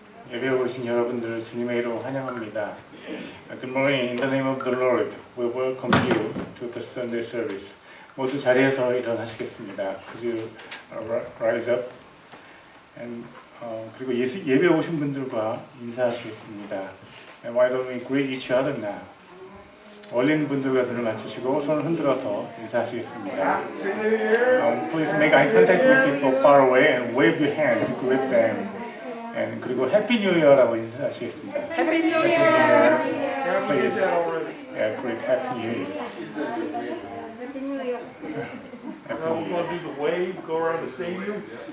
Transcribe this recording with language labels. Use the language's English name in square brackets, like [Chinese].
[Korean] 예배에 오신 여러분들 주님의 이름으로 환영합니다. [English] Good morning. In the name of the Lord, we welcome you to the Sunday service. [Korean] 모두 자리에서 일어나시겠습니다. [English] Could you rise up? [Korean] And, 그리고 예배 오신 분들과 인사하시겠습니다. [English] And why don't we greet each other now? [Korean] 올린 분들과 눈을 맞추시고 손을 흔들어서 인사하시겠습니다. [English] Please make eye contact with people far away and wave your hand to greet them. [Korean] And 그리고 [English] Happy New Year [Korean] 라고 인사하시겠습니다. [English] Happy New Year! Please, greet Happy New Year. Happy New Year! Now we're going to do the wave, go around the stadium.